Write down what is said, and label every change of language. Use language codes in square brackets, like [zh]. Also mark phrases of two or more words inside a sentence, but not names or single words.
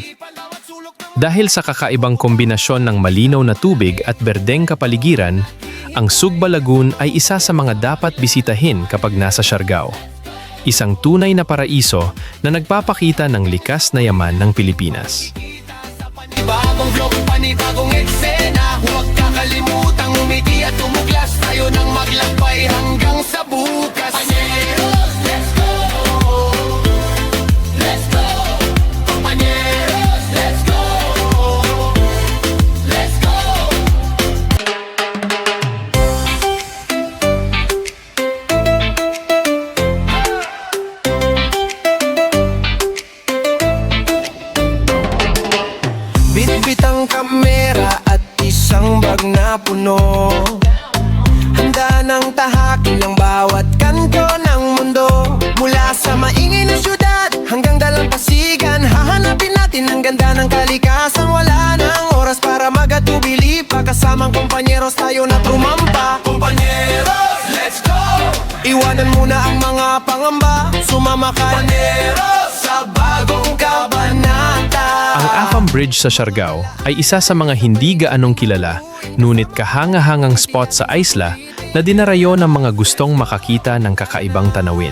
[tl] Dahil sa kakaibang kombinasyon ng malinaw na tubig at berdeng kapaligiran, ang Sugba Lagoon ay isa sa mga dapat bisitahin kapag nasa Siargao. Isang tunay na paraiso na nagpapakita ng likas na yaman ng Pilipinas. bagong vlog, panibagong eksena. Huwag kakalimutang umiti at tumuglas, tayo nang maglakbay hanggang sa bukas. [en] Kompanyeros, let's go! Let's go! Kompanyeros, let's go! Let's go! [tl] Bitbit ang kamera at isang bag na puno. Handa ng tahakin ang bawat kanto ng mundo. Mula sa maingay na syudad hanggang dalampasigan, hahanapin natin ang ganda ng kalikasan. Wala nang oras para magatubili pa, kasamang kompanyeros tayo na tumampa. [en] Kompanyeros, let's go! [tl] Iwanan muna ang mga pangamba, sumama ka kompanyeros sa bagong kabanata. Ang Afam Bridge sa Siargao ay isa sa mga hindi gaanong kilala, ngunit kahanga-hangang spot sa isla na dinarayo ng mga gustong makakita ng kakaibang tanawin.